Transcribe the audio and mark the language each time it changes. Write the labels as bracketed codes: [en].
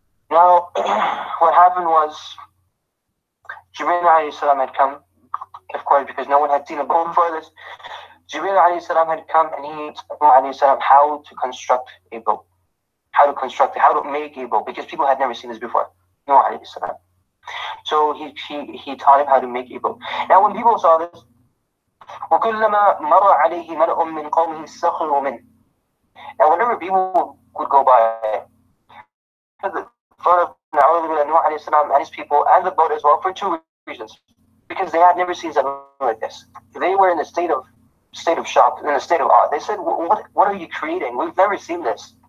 [en] Now, what happened was, Jibreel alayhi salam had come, of course, because no one had seen a boat before this. Jibreel alayhi salam had come, and he told Nuh alayhi salam how to construct a boat, how to make a boat, because people had never seen this before. Nuh alayhi salam. So he taught him how to make a boat. Now, when people saw this, [ar] وَكُلَّمَا مَرَ عَلَيْهِ مَلَأٌ مِّن قَوْمِهِ سَخِرُوا مِنْهُ. [en] Now, whenever people would go by, the front of Nuh alayhi salam and his people and the boat as well, for two reasons. Because they had never seen something like this. They were in a state of shock, in a state of awe. They said, what are you creating? We've never seen this.